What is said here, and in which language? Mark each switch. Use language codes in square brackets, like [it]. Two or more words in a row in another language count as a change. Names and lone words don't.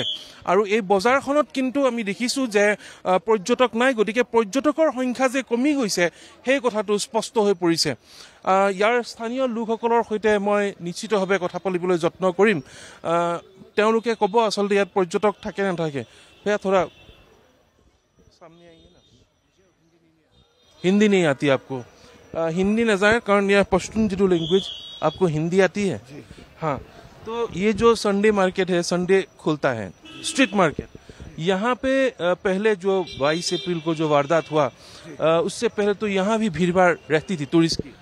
[as] আৰু এই বজাৰখনত কিন্তু আমি দেখিছোঁ যে পৰ্যটক নাই, গতিকে পৰ্যটকৰ সংখ্যা যে কমি গৈছে সেই কথাটো স্পষ্ট হৈ পৰিছে। ইয়াৰ স্থানীয় লোকসকলৰ সৈতে মই নিশ্চিতভাৱে কথা পাতিবলৈ যত্ন কৰিম। তেওঁলোকে ক'ব আচলতে ইয়াত পৰ্যটক থাকে নাথাকে। [hi] सेया थोड़ा सामने आइए ना। हिंदी नहीं आती आपको? हिंदी न जाए, कारण यह पश्तून जो लैंग्वेज, आपको हिंदी आती है? हाँ, तो ये जो [en] Sunday market [hi] है, संडे खुलता है, [en] street market, [hi] यहाँ पे पहले जो 22 अप्रैल को जो वारदात हुआ उससे पहले तो यहाँ भी भीड़ भाड़ रहती थी, टूरिस्ट की